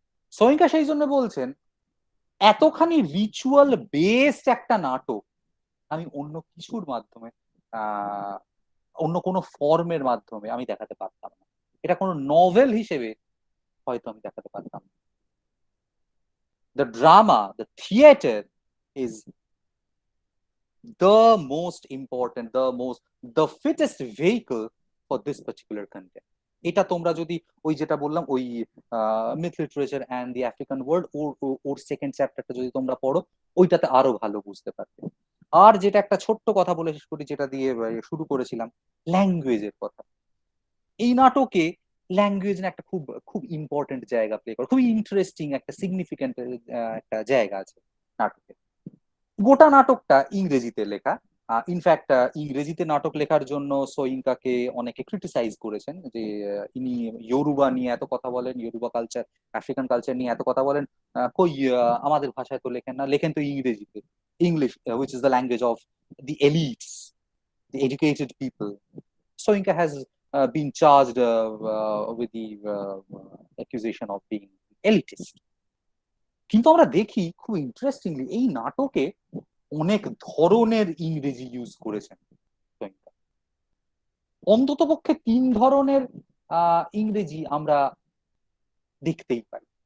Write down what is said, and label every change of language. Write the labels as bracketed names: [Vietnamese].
[Bangla] সোয়িঙ্কা সেই জন্য বলছেন এতখানি রিচুয়াল বেসড একটা নাটক আমি অন্য কিছুর মাধ্যমে, অন্য কোনো ফর্মের মাধ্যমে আমি দেখাতে পারতাম না। এটা কোনো নভেল হিসেবে হয়তো আমি দেখাতে পারতাম। [English] The drama, the theatre is the most important, the fittest vehicle for this particular content. [Bangla] এটা তোমরা যদি ওই যেটা বললাম ওই myth literature and the African world or second চ্যাপ্টারটা যদি তোমরা পড়ো, ওইটাতে আরো ভালো বুঝতে পারবে। আর যেটা একটা ছোট্ট কথা বলে শেষ করি, যেটা দিয়ে শুরু করেছিলাম, ল্যাঙ্গুয়েজের কথা। এই নাটকে ল্যাঙ্গুয়েজ না একটা খুব খুব ইম্পর্টেন্ট জায়গা প্লে করে, খুবই ইন্টারেস্টিং একটা সিগনিফিকেন্ট একটা জায়গা আছে নাটকে। গোটা নাটকটা ইংরেজিতে লেখা। ইনফ্যাক্ট ইংরেজিতে নাটক লেখার জন্য সোয়িঙ্কাকে অনেকে ক্রিটিসাইজ করেছেন যে ইনি ইয়োরুবা নিয়ে এত কথা বলেন, ইয়োরুবা কালচার, আফ্রিকান কালচার নিয়ে এত কথা বলেন, কই আমাদের ভাষায় তো লেখেন না, লেখেন তো ইংরেজিতে, [English] English which is the language of the elites, the educated people. Soyinka has been charged with the accusation of being elitist. [Bangla] কিন্তু আমরা দেখি খুব ইন্টারেস্টিংলি এই নাটকে অনেক ধরনের ইংরেজি ইউজ করেছেন সোয়িঙ্কা। অন্তত পক্ষে 3 ধরনের ইংরেজি আমরা দেখতেই পাই।